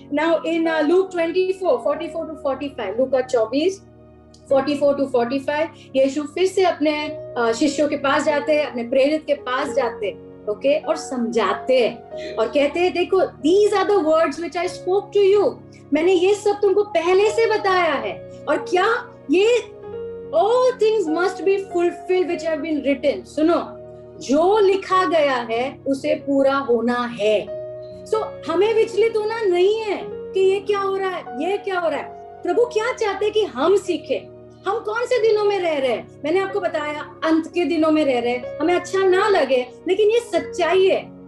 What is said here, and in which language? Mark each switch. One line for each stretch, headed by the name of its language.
English: Now in Luke 24:44-45,
Hindi: लूका 24:44-45, यीशु फिर से अपने शिष्यों के पास जाते हैं, अपने प्रेरित के पास जाते हैं, ओके, और समझाते हैं और कहते हैं, देखो,
English: these are the words which I spoke to you.
Hindi: मैंने ये सब तुमको पहले से बताया है। और क्या?
English: ये all things must be fulfilled which have been written.
Hindi: सुनो, जो लिखा गया है उसे पूरा होना है। So हमें विचलित होना नहीं है कि ये क्या हो रहा है, ये क्या हो रहा है। प्रभु क्या चाहते हैं कि हम सीखें। हम कौन से दिनों में रह रहे हैं? मैंने आपको बताया, अंत के दिनों में रह रहे हैं। हमें अच्छा ना लगे, लेकिन ये सच्चाई है।